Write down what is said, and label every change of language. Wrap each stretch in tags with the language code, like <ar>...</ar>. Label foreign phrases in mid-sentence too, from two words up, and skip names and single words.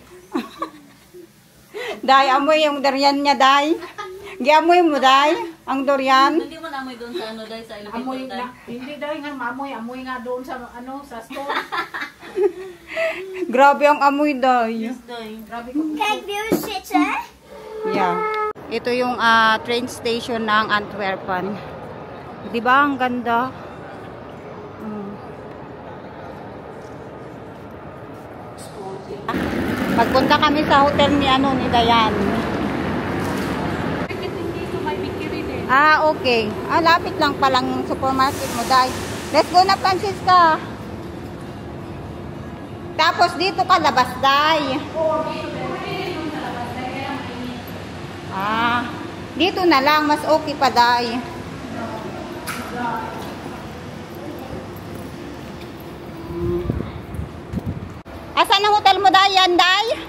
<tl>Day, amoy yung durian niya, Day. Giamoy mo, Day, ang durian. Hindi mo namoy doon sa Day, sa elevator, Amoy Day. na, hindi daw nga amoy nga doon sa sa store. Grabe ang amoy, Day. Yes, Day. Grabe ko.</tl> <nl>Kijk, view zitten.</nl> <en>Yeah.</en> <tl>Ito yung train station ng Antwerpen. 'Di ba ang ganda? Pagpunta kami sa hotel ni Dayan. Dito may bikiri din. Okay. Lapit lang palang supermarket mo, Day.</tl> <en>Let's go</en> <tl>na, Francisca. Tapos dito ka labas, Day. Dito na lang, mas okay pa, Day. Asan ang hotel mo, Day? Yan, Day?</tl>